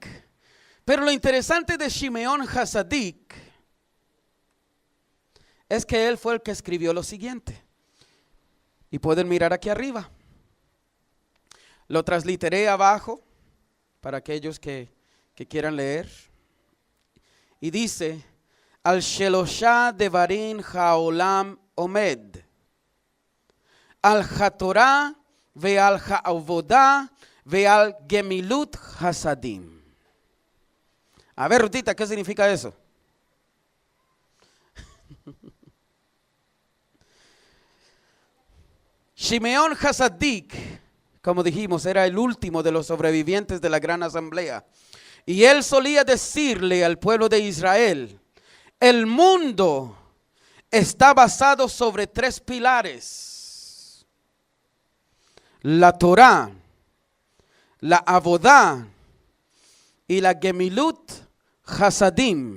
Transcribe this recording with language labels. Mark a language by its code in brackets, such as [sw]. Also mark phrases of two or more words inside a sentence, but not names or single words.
[es] Pero lo interesante de Shimeón Hasadik es que él fue el que escribió lo siguiente. Y pueden mirar aquí arriba. Lo transliteré abajo para aquellos que quieran leer. Y dice: [he] על שלושה דברים העולם עומד על התורה ועל העבודה ועל גמילות חסדים. [es] A ver, Rutita, ¿qué significa eso? Shimeón Hasadik, como dijimos, era el último de los sobrevivientes de la gran asamblea. Y él solía decirle al pueblo de Israel: el mundo está basado sobre 3 pilares: la Torá, la Avodá y la [he] גמילות חסדים.